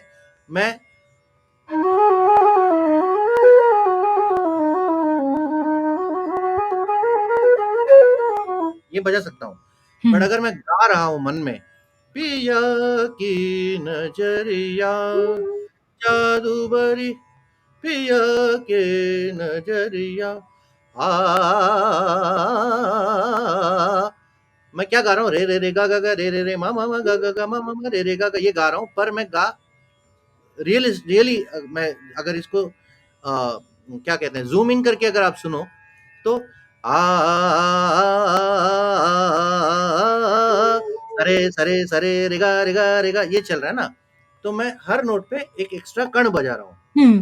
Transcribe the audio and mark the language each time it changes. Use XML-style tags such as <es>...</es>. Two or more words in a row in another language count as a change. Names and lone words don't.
<hi>मैं ये बजा सकता हूँ, बट अगर मैं गा रहा हूँ मन में, पिया की नजरिया जादू भरी पिया के नजरिया आ, मैं क्या गा रहा हूँ? रे रे रे गा गा गा रे रे रे मा मा मा गा गा गा मा मा मा रे रे गा गा, ये गा रहा हूँ। पर मैं गा रियली मैं अगर इसको क्या कहते हैं,</hi> <en>zoom in</en> <hi>करके अगर आप सुनो तो सरे सरे सरे रेगा रेगा रेगा ये चल रहा है ना, तो मैं हर नोट पे एक एक्स्ट्रा कण बजा रहा हूँ।</hi>